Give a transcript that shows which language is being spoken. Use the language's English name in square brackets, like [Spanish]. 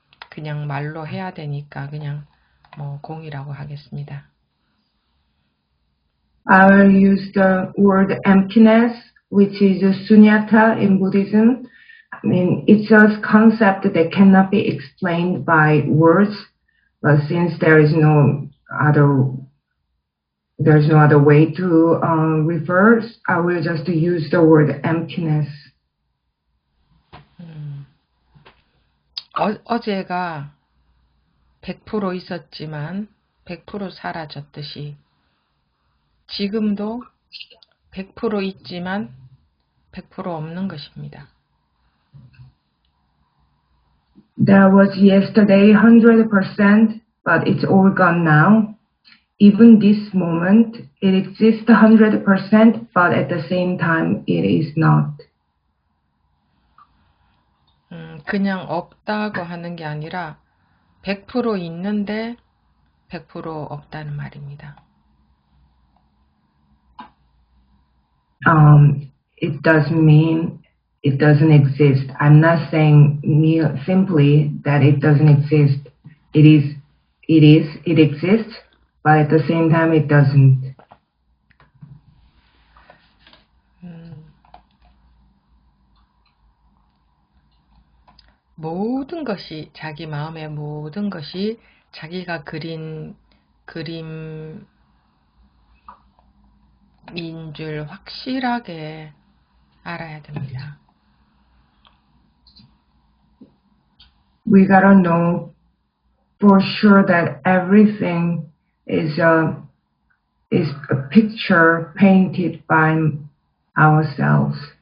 [Korean] 그냥 말로 해야 되니까 그냥 뭐 공이라고 하겠습니다. [English] I'll use the word emptiness, which is sunyata in Buddhism. I mean, it's a concept that cannot be explained by words, but since there's no other way to refer, I will just use the word emptiness. [Korean] 어제가 100% 있었지만 100% 사라졌듯이 지금도 100% 있지만 100% 없는 것입니다. [English] There was yesterday 100%, but it's all gone now. Even this moment, it exists 100%, but at the same time, it is not. [Korean] 그냥 없다고 하는 게 아니라 100% 있는데 100% 없다는 말입니다. [English] It doesn't mean it doesn't exist. I'm not saying simply that it doesn't exist. It exists, but at the same time it doesn't. [Korean] 모든 것이 자기 마음의 모든 것이 자기가 그린 그림인 줄 확실하게 알아야 됩니다. [English] We gotta know for sure that everything is a picture painted by ourselves.